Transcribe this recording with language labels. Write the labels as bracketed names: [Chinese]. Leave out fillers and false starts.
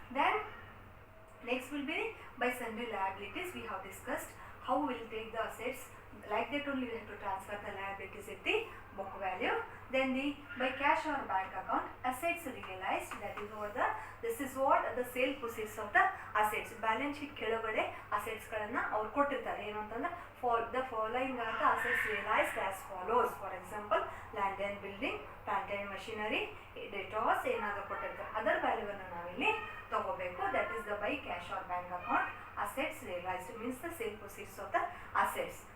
[English] Then next will be by sundry liabilities. We have discussed how we will take the assets, like that only we have to transfer the liabilities at the book value. Then the by cash or bank account, assets realized, that is what this is what the sale proceeds of the assets. [Kannada] Balance sheet ಕೆಳಗಡೆ assets ಗಳನ್ನು ಅವರು ಕೊಟ್ಟಿರ್ತಾರೆ. ಏನು ಅಂತಂದ್ರೆ [English] the following are the assets realized as follows. For example, land and building, plant and machinery, debtors [Kannada] ಏನಾದರೂ ಕೊಟ್ಟಿರ್ತಾರೆ, ಅದರ ವ್ಯಾಲ್ಯೂವನ್ನು ನಾವಿಲ್ಲಿ ತಗೋಬೇಕು. [English] That is the by cash or bank account. Assets realized means the sale proceeds of the assets.